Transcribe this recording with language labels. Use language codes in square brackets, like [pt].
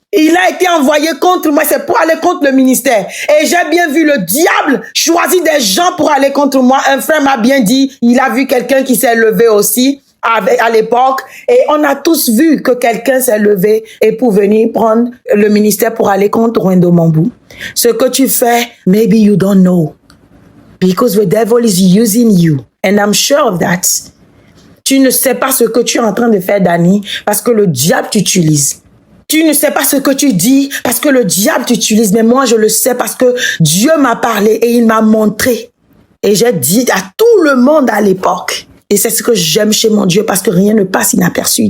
[fr] Il a été envoyé contre moi, c'est pour aller contre le ministère, et j'ai bien vu le diable choisir des gens pour aller contre moi. Un frère m'a bien dit, il a vu quelqu'un qui s'est levé aussi à l'époque, et on a tous vu que quelqu'un s'est levé et pour venir prendre le ministère pour aller contre Wendomambou. Ce que tu fais, [en] maybe you don't know. Because the devil is using you. And I'm sure of that. [fr] Tu ne sais pas ce que tu es en train de faire, Danny, parce que le diable t'utilise. Tu ne sais pas ce que tu dis parce que le diable t'utilise. Mais moi, je le sais parce que Dieu m'a parlé et il m'a montré. Et j'ai dit à tout le monde à l'époque. Et c'est ce que j'aime chez mon Dieu parce que rien ne passe inaperçu.